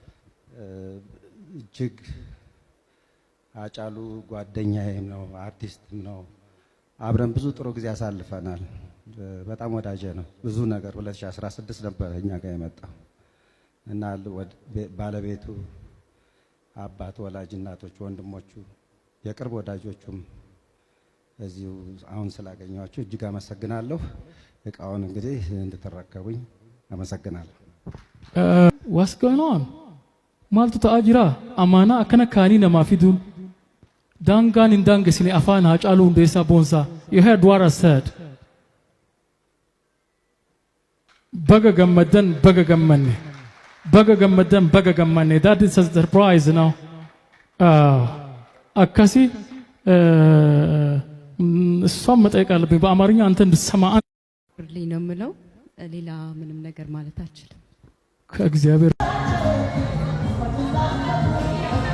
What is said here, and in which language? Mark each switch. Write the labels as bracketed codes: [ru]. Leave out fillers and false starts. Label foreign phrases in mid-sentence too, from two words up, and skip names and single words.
[am] እጅግ ሃጫሉ ጓደኛዬም ነው፣ አርቲስትም ነው። አብረን ብዙ ጥሩ ጊዜ አሳልፈናል። በጣም ወዳጄ ነው። ብዙ ነገር 2016 ነበር እኛ ጋር የመጣው እና ባለቤቱ፣ አባት፣ ወላጅ እናቶች፣ ወንድሞቹ፣ የቅርብ ወዳጆቹም እዚሁ አሁን ስላገኘኋችሁ እጅግ አመሰግናለሁ። እቃውን እንግዲህ እንድትረከቡኝ አመሰግናለሁ። [en] What's going on? [om] Maaltu ta'aa jira? Amaanaa akkana kaanii namaa fiduun daangaan hin daangesine afaan Haacaaluu Hundeessaa Boonsaa. [en] You heard what I said. [om] Baga gammadan, baga gammanne. Baga gammadan, baga gammanne. [en] That is a surprise, you know. [am] አካሲ እሷም መጠየቅ አለብኝ በአማርኛ አንተ እንድትሰማ ልኝ ነው የምለው ሌላ ምንም ነገር ማለት አልችልም ከእግዚአብሔር